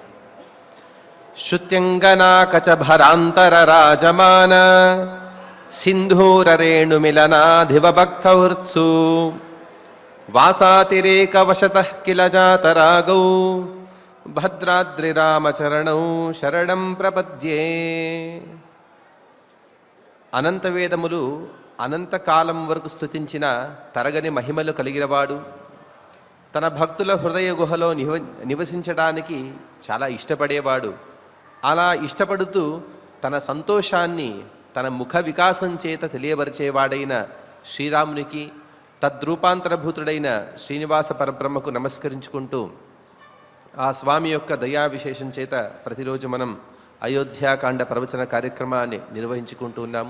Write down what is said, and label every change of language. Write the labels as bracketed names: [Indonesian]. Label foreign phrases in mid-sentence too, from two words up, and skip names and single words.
[Sanskrit] श्रुत्यंगनाकचभरांतरराजमान सिंधूररेणुमिलनाधिवभक्तवृत्सु वासातिरेकवशतः किल जातरागौ भद्राद्रिरामचरणौ शरणं प्रपद्ये। [Telugu] అనంత వేదములు అనంతకాలం వరకు స్తుతించిన తరగని మహిమలు కలిగినవాడు, తన భక్తుల హృదయ గుహలో నివసించడానికి చాలా ఇష్టపడేవాడు. అలా ఇష్టపడుతూ తన సంతోషాన్ని తన ముఖ వికాసం చేత తెలియబరిచేవాడైన శ్రీరామునికి, తద్రూపాంతరభూతుడైన శ్రీనివాస పరబ్రహ్మకు నమస్కరించుకుంటూ ఆ స్వామి యొక్క దయా విశేషం చేత ప్రతిరోజు మనం అయోధ్యాకాండ ప్రవచన కార్యక్రమాన్ని నిర్వహించుకుంటూ ఉన్నాము.